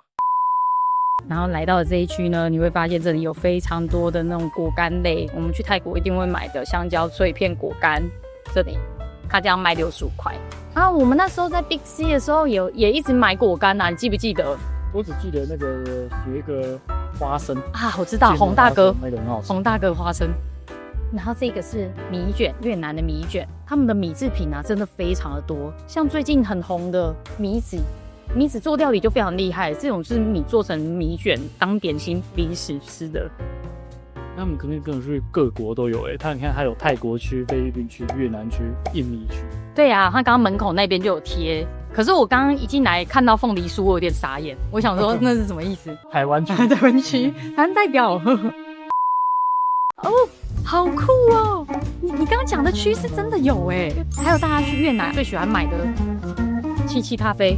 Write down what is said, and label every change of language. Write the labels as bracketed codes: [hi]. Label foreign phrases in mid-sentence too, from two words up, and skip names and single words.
[zh] 然後來到了這一區呢，你會發現這裡有非常多的那種果乾類，我們去泰國一定會買的香蕉脆片果乾，這裡它這樣賣65塊。啊，我們那時候在 Big C 的時候也一直買果乾啊，你記不記得？我只記得那個有一個花生啊，我知道洪大哥，那個很好吃，洪大哥花生。然後這個是米卷，越南的米卷，他們的米製品啊真的非常的多，像最近很紅的米子做料理就非常厲害，這種是米做成米卷當點心零食吃的。他們可能真的是各國都有你看它有泰國區、菲律賓區、越南區、印尼區。對啊，他剛剛门口那邊就有貼。可是我剛剛一進來看到鳳梨酥，我有點傻眼。我想說那是什麼意思？台灣區，台灣代表。好酷哦！你剛剛講的區是真的有還有大家去越南最喜歡買的七七咖啡。